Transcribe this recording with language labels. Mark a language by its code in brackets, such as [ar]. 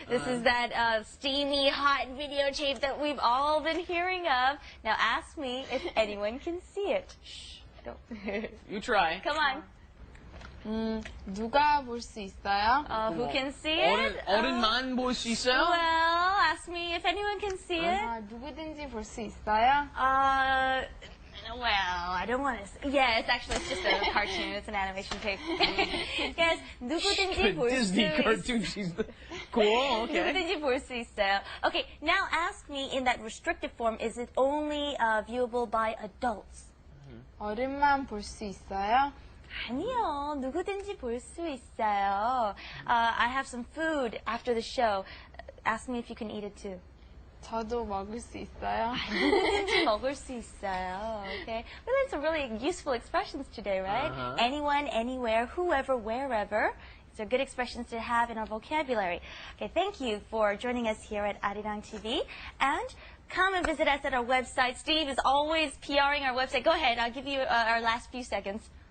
[en] This is that steamy, hot videotape that we've all been hearing of. Now ask me if anyone can see it. Shh. Don't. You try. Come on. [ko] 누가 볼 수 있어요? [en] Who can see it? [ko] 어른만 볼 수 있어요? [en] Well, ask me if anyone can see it. [ko] 아, 누구든지 볼 수 있어요? [en] Well, I don't want to. Yes, actually, it's just a cartoon. It's an animation tape. Yes, [ko] 누구든지 볼 수 [en] Disney [ko] 있어요. [en] cartoon. She's cool. Okay. [ko] 누구든지 볼 수 있어요. [en] Okay, now ask me in that restricted form, is it only viewable by adults? [ko] 어른만 볼 수 있어요? 아니요, 누구든지 볼 수 있어요. [en] I have some food after the show. Ask me if you can eat it too. [ko] 저도 먹을 수 있어요? 누구든지 먹을 수 있어요. [en] Okay, we learned some really useful expressions today, right? Anyone, anywhere, whoever, wherever. These are good expressions to have in our vocabulary. Okay, thank you for joining us here at Arirang TV. And come and visit us at our website. Steve is always PRing our website. Go ahead, I'll give you our last few seconds.